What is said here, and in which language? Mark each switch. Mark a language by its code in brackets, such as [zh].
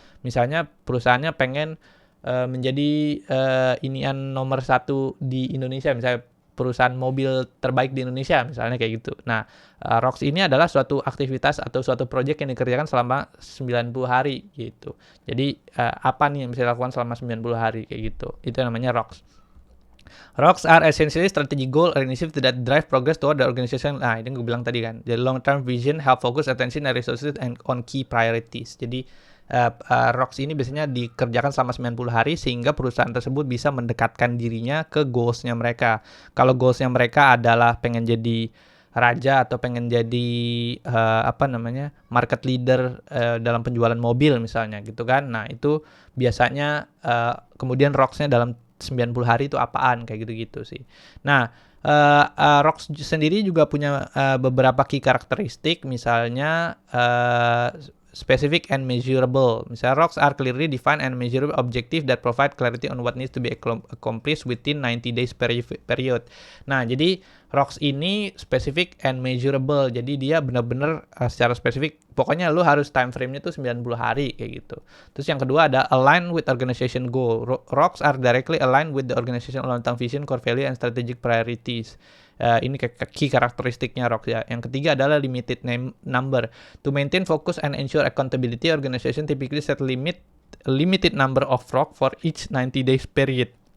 [id] Misalnya perusahaannya pengen menjadi inian nomor 1 di Indonesia, misalnya perusahaan mobil terbaik di Indonesia misalnya kayak gitu. Nah, ROCs ini adalah suatu aktivitas atau suatu project yang dikerjakan selama 90 hari gitu. Jadi apa nih yang bisa dilakukan selama 90 hari kayak gitu. Itu namanya ROCs. [en] ROCs are essentially strategic goal or initiative that drive progress toward the organization. [id] Nah, ini gue bilang tadi kan. [en] The long-term vision help focus attention and resources and on key priorities. [id] Jadi ROCs ini biasanya dikerjakan selama 90 hari sehingga perusahaan tersebut bisa mendekatkan dirinya ke goals-nya mereka. Kalau goals-nya mereka adalah pengen jadi raja atau pengen jadi market leader dalam penjualan mobil misalnya gitu kan. Nah, itu biasanya kemudian ROCs-nya dalam 90 hari itu apaan kayak gitu-gitu sih. Nah, ROCs sendiri juga punya beberapa key karakteristik, misalnya [en] specific and measurable. Misalnya ROCs are clearly defined and measurable objective that provide clarity on what needs to be accomplished within 90 days period. [id] Nah, jadi ROCs ini [en] specific and measurable. [id] Jadi dia benar-benar secara spesifik. Pokoknya lu harus time frame-nya tuh 90 hari kayak gitu. Terus yang kedua ada [en] align with organization goal. ROCs are directly aligned with the organization long-term vision, core value, and strategic priorities. [id] Ini key karakteristiknya ROCs ya. Yang ketiga adalah limited number. [en] To maintain focus and ensure accountability, organization typically set limited number of ROCs for each 90 days period.